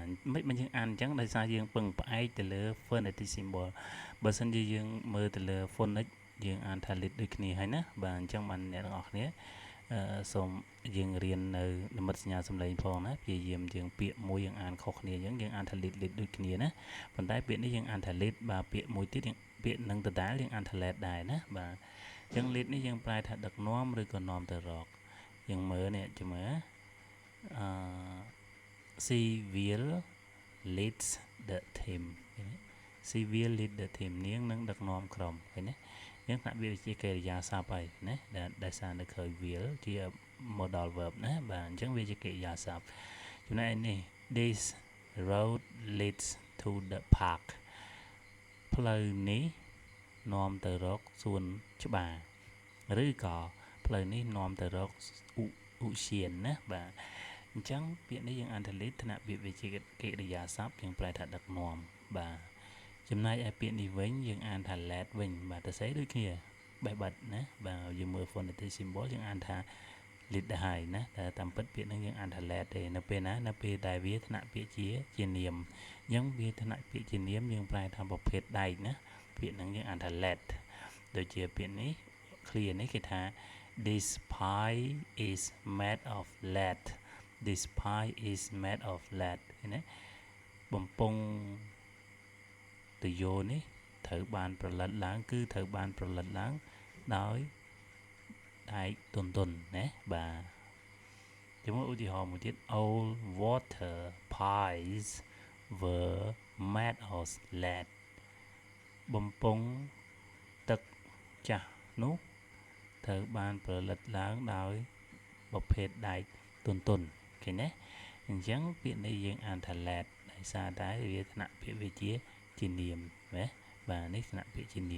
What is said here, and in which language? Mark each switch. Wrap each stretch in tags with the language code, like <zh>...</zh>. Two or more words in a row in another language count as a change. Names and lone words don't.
<km>មិនយើងអានអញ្ចឹងដោយសារយើងពឹងផ្អែកទៅលើ</km> <en>phonetic symbol</en> <km>បើសិនជាយើងមើលទៅលើ phonic យើងអានថា lead ដូចគ្នាហើយណាបាទអញ្ចឹងបានអ្នកទាំងអស់គ្នាសូមយើងរៀននៅនិមិត្តសញ្ញាសំឡេងផងណាព្យាយាមយើងពាក្យមួយយើងអានខុសគ្នាអញ្ចឹងយើងអានថា lead ដូចគ្នាណាប៉ុន្តែពាក្យនេះយើងអានថា lead បាទពាក្យមួយទៀតពាក្យនឹងដដែលយើងអានថា led ដែរណាបាទអញ្ចឹង lead នេះយើងប្រែថាដឹកនាំឬក៏នាំទៅរកយើងមើលនេះចាំមើល</km> <en>she will lead the team she will lead the team</en> <km>នាងនឹងដឹកនាំក្រុមឃើញទេយើងថាវាជាកិរិយាសព្ទហើយណាដែលសារនៅក្រោយ will ជា</km> <en>modal verb</en> <km>ណាបាទអញ្ចឹងវាជាកិរិយាសព្ទចំណែកនេះ</km> <en>this road leads to the park</en> <km>ផ្លូវនេះនាំទៅរកសួនច្បារឬក៏ផ្លូវនេះនាំទៅរកឧទ្យានណាបាទអញ្ចឹងពាក្យនេះយើងអានថា lead ថ្នាក់ពាក្យវាជាកិរិយាសព្ទយើងប្រែថាដឹក នាំបាទចំណែកឯពាក្យនេះវិញយើងអានថា led វិញបាទទៅស្អីដូចគ្នាបេះបិទណាបាទយើងមើល</km> <en>phonetic symbol</en> <km>យើងអានថា lead ដែរហើយ ណាតែតាមពិតពាក្យហ្នឹងយើងអានថា led ទេនៅពេលដែលវាថ្នាក់ពាក្យជានាមអញ្ចឹងវាថ្នាក់ពាក្យ ជានាមយើងប្រែថាប្រភេទដែកណាពាក្យហ្នឹងយើងអានថា led ដូចជាពាក្យនេះ clear នេះគេថា</km> <en>this pie is made of lead this pie is made of lead</en> <km>ឃើញទេបំពង់ទយោនេះត្រូវបានប្រឡិតឡើងគឺត្រូវបានប្រឡិតឡើងដោយដែកទន់ណាបាទជាមួយឧទាហរណ៍មួយទៀត</km> <en>old water pies were made of lead</en> <km>បំពង់ទឹកចាស់នោះត្រូវបានប្រឡិតឡើងដោយប្រភេទដែកទន់ឃើញទេអញ្ចឹងពាក្យនេះយើងអានថា lead ដោយសារតែវាថ្នាក់ពាក្យវាជានាមណាបាទនេះថ្នាក់ពាក្យជានាម</km>